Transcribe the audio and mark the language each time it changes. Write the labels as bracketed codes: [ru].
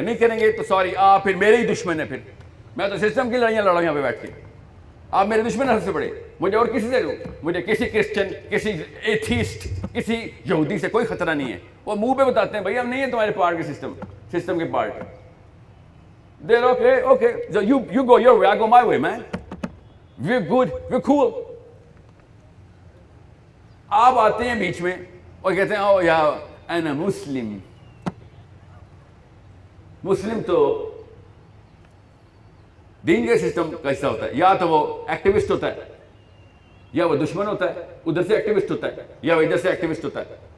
[ur] نہیں کریں گے تو سوری آپ پھر میرے ہی دشمن ہیں. پھر میں تو سسٹم کی لڑائیاں لڑا یہاں پہ بیٹھ کے. آپ میرے دشمن ہیں سب سے بڑے. مجھے اور کسی سے مجھے کسی کرسچن, کسی ایتھیسٹ, کسی یہودی سے کوئی خطرہ نہیں ہے. وہ منہ پہ بتاتے ہیں بھائی ہم نہیں ہیں تمہارے پارٹ کے سسٹم کے part. [en] They're okay. So you go your way, I go my way, man. We're good, we're cool. [ur] آپ آتے ہیں بیچ میں اور کہتے ہیں او یا انا مسلم. مسلم تو دین کے سسٹم کا حصہ ہوتا ہے. یا تو وہ ایکٹیوسٹ ہوتا ہے, یا وہ دشمن ہوتا ہے ادھر سے ایکٹیوسٹ ہوتا ہے, یا وہ ادھر سے ایکٹیوسٹ ہوتا ہے.